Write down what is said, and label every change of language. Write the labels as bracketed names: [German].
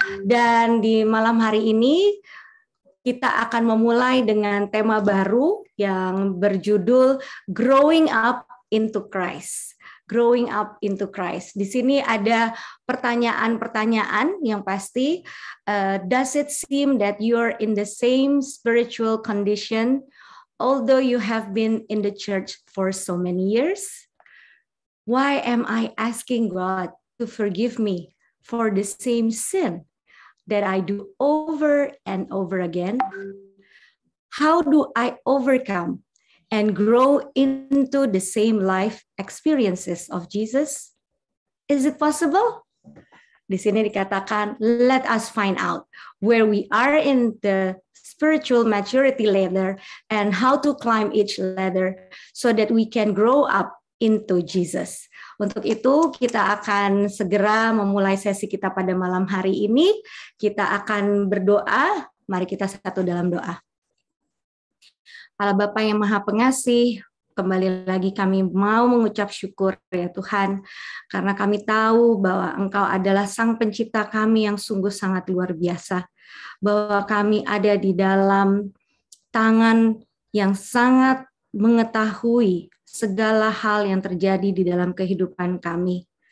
[Indonesian] Dan di malam hari ini, kita akan memulai dengan tema baru yang berjudul Growing Up into Christ. [English] Growing up into Christ. [Indonesian] Di sini ada pertanyaan-pertanyaan yang pasti. [English] Does it seem that you're in the same spiritual condition, although you have been in the church for so many years? Why am I asking God to forgive me for the same sin that I do over and over again? How do I overcome and grow into the same life experiences of Jesus? Is it possible? [Indonesian] Di sini dikatakan, [English] let us find out where we are in the spiritual maturity ladder and how to climb each ladder so that we can grow up into Jesus. [Indonesian] Untuk itu kita akan segera memulai sesi kita pada malam hari ini. Kita akan berdoa. Mari kita satu dalam doa. Allah Bapa yang Maha Pengasih, kembali lagi kami mau mengucap syukur ya Tuhan, karena kami tahu bahwa Engkau adalah Sang Pencipta kami yang sungguh sangat luar biasa, bahwa kami ada di dalam tangan yang sangat mengetahui segala hal yang terjadi di dalam kehidupan kami.